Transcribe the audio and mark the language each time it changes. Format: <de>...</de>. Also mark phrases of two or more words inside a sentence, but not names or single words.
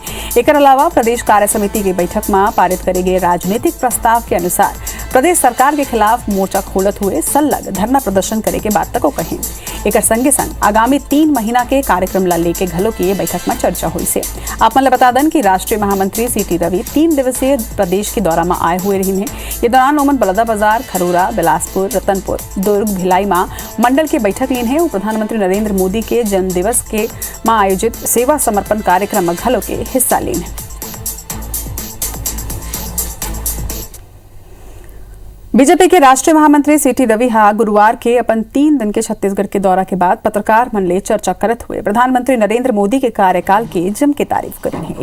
<hne>एक अलावा प्रदेश कार्य समिति की बैठक में पारित करे गए राजनीतिक प्रस्ताव के अनुसार प्रदेश सरकार के खिलाफ मोर्चा खोलत हुए सल्लग धरना प्रदर्शन करे के बात तक कहें। एक संगे संग आगामी 3 महीना के कार्यक्रम ला लेके घलो की बैठक में चर्चा हुई से। आप मन बता दें कि राष्ट्रीय महामंत्री CT रवि 3 दिवसीय प्रदेश के दौरा में आए हुए रही हैं। ये दौरान ओमन बलदा बाजार, खरोरा, बिलासपुर, रतनपुर, दुर्ग, भिलाई में मंडल के बैठक लीन है और प्रधानमंत्री नरेंद्र मोदी के जन्म दिवस के में आयोजित सेवा समर्पण कार्यक्रम में घलो के हिस्सा लीन है। बीजेपी के राष्ट्रीय महामंत्री CT रवि गुरुवार के अपन 3 दिन के छत्तीसगढ़ के दौरा के बाद पत्रकार मन ले चर्चा करत हुए प्रधानमंत्री नरेंद्र मोदी के कार्यकाल की जम के तारीफ करी है।</hne>